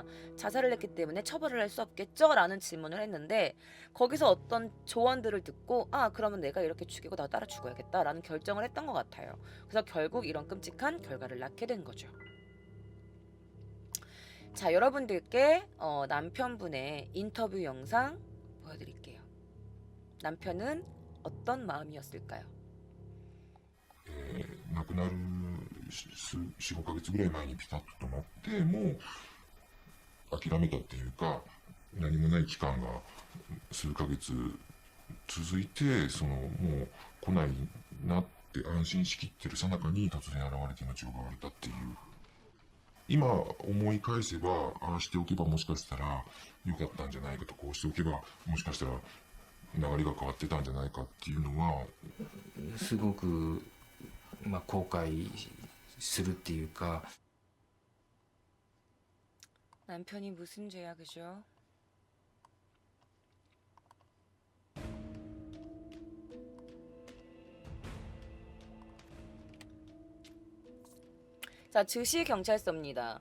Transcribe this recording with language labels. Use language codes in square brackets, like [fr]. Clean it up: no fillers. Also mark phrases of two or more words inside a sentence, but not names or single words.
[ko] 자살을 했기 때문에 처벌을 할 수 없겠죠? 라는 질문을 했는데 거기서 어떤 조언들을 듣고 그러면 내가 이렇게 죽이고 나 따라 죽어야겠다 라는 결정을 했던 것 같아요. 그래서 결국 이런 끔찍한 결과를 낳게 된 거죠. 자, 여러분들께 남편분의 인터뷰 영상 보여드릴게요. 남편은 어떤 마음이었을까요? [ja] 亡くなる4、5ヶ月ぐらい前にピタッと止まって、もう諦めたっていうか、何もない期間が数ヶ月続いて、もう来ないなって安心しきってる最中に突然現れて命を奪われたっていう。今思い返せば、ああしておけばもしかしたら良かったんじゃないかと、こうしておけばもしかしたら流れが変わってたんじゃないかっていうのは、すごく後悔するっていうか。 [ko] 남편이 무슨 죄야, 그죠? 자, 즉시 경찰서입니다.